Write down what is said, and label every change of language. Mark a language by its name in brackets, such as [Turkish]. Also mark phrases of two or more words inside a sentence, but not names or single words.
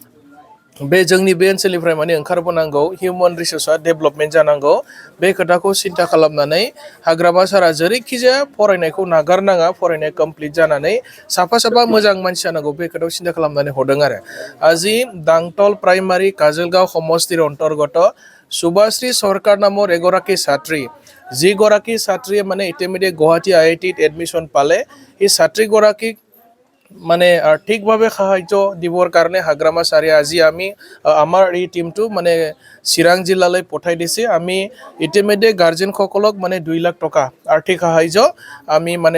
[Bodo] बे जोंनि बे ओनसोलनिफ्राय माने ओंखारबोनांगौ [English] human resourceআ [Bodo] डेभेलपमेन्ट जानांगौ बे खोथाखौ सिन्था खालामनानै हाग्रामा सारा जेरैखिजाया फरायनायखौ नागारनाङा फरायनाय कमप्लिट जानानै साफा साफा मोजां मानसि जानांगौ बे खोथाखौ सिन्था खालामनानै हरदों आरो আজি दांतल प्राइमारी [Assamese] काजलगाव সমষ্টিৰ অন্তৰ্গত सुभाश्री सरकार नाমৰ এগৰাকী ছাত্ৰী যিগৰাকী ছাত্ৰীয়ে মানে ইতিমধ্যে গুৱাহাটী IIT এডমিশ্যন পালে এই ছাত্ৰীগৰাকীক মানে আৰ্থিকভাৱে সাহায্য দিবৰ কাৰণে হাগ্ৰামা সাৰে আজি আমি আমাৰ এই টিমটো মানে চিৰাং জিলালৈ পঠাই দিছে আমি ইতিমধ্যে গাৰ্জেন সকলক মানে 2 লাখ টকা আৰ্থিক সাহায্য আমি মানে